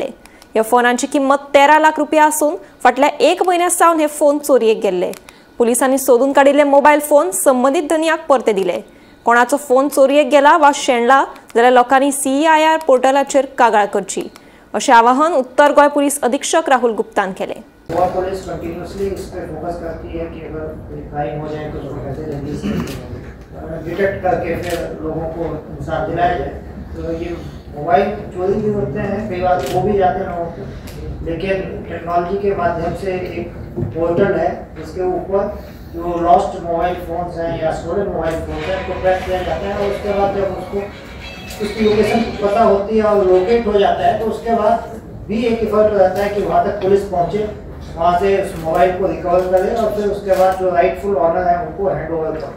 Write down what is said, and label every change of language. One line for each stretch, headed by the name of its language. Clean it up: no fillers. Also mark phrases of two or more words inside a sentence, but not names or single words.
Konkani: ह्या फोनांची किंमत 13 लाख रुपया असून फाटल्या 1 म्हयन्या सावन हे फोन चोरयेक गेल्ले। पुलिसांनी सोदून काडिल्ले मोबायल फोन संबंधित धनियाक परते दिले। कोणाचो फोन चोरयेक गेला वा शेणला जाल्यार लोकांनी CIR पोर्टलाचेर कागाळ करची अशें आवाहन उत्तर गोंय पुलीस अधीक्षक राहुल गुप्तान केले।
Hindi: गोवा पुलिस कंटिन्यूसली इस पर फोकस करती है कि अगर क्राइम हो जाए तो उसको कैसे जल्दी से डिटेक्ट करके फिर लोगों को इंसाफ दिलाया जाए। तो ये मोबाइल चोरी भी होते हैं, कई बार वो भी जाते हैं लोगों को, लेकिन टेक्नोलॉजी के माध्यम से एक पोर्टल है जिसके ऊपर जो
English: lost mobile phones
Hindi: हैं या
English: stolen mobile phones
Hindi: हैं उसको ट्रैक किया जाता है और उसके बाद जब उसको उसकी लोकेशन पता होती है और लोकेट हो जाता है तो उसके बाद भी एक एफर्ट रहता है कि वहाँ तक पुलिस पहुँचे, वहाँ से उस मोबाइल को रिकवर करे और फिर उसके बाद जो
English: rightful owner
Hindi: है उनको
English: hand over
Hindi: करें।